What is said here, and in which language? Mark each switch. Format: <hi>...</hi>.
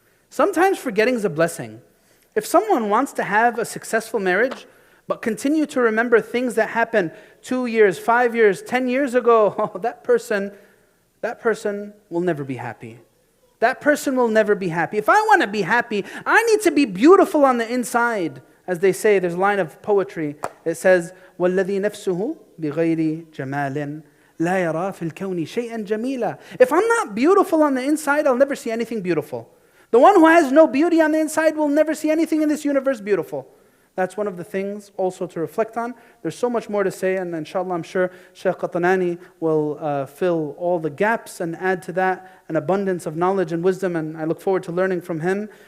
<en>Sometimes forgetting is a blessing. If someone wants to have a successful marriage, but continue to remember things that happened 2 years, 5 years, 10 years ago, that person will never be happy. That person will never be happy. If I want to be happy, I need to be beautiful on the inside. As they say, there's a line of poetry. It says,</en> <ar>وَالَّذِي نَفْسُهُ بِغَيْرِ جَمَالٍ لا يرى في الكون شيئا جميلا.</ar> <en>If I'm not beautiful on the inside, I'll never see anything beautiful. The one who has no beauty on the inside will never see anything in this universe beautiful. That's one of the things also to reflect on. There's so much more to say, and inshallah I'm sure Shaykh Qatanani will fill all the gaps and add to that an abundance of knowledge and wisdom, and I look forward to learning from him.</en>